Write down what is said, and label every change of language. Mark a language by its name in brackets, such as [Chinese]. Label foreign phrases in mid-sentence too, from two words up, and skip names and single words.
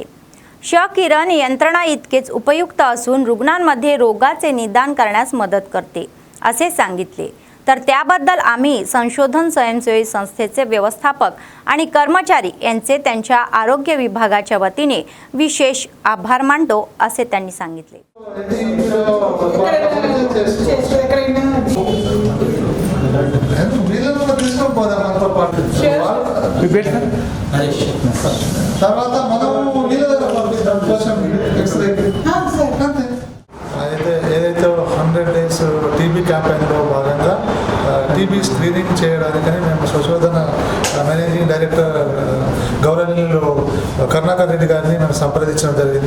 [Marathi] किरण यंत्रणा इतकेच उपयुक्त असून रुग्णांमध्ये रोगाचे निदान करण्यास मदत करते असे सांगितले. तर त्याबद्दल आम्ही संशोधन स्वयंसेवी संस्थेचे व्यवस्थापक आणि कर्मचारी यांचे त्यांच्या आरोग्य विभागाच्या वतीने विशेष आभार मानतो असे त्यांनी सांगितले. [Telugu] తర్వాత మనము వీళ్ళ దగ్గర పంపిస్తాం కోసం ఎక్స్రే అయితే ఏదైతే [English] 100 days TB campaignlo [Telugu] భాగంగా [English] TB screening [Telugu] చేయడానికని మేము సంశోధన [English] managing director [Telugu] గౌరవనీయులు కరుణాకర్ రెడ్డి గారిని మేము సంప్రదించడం జరిగింది.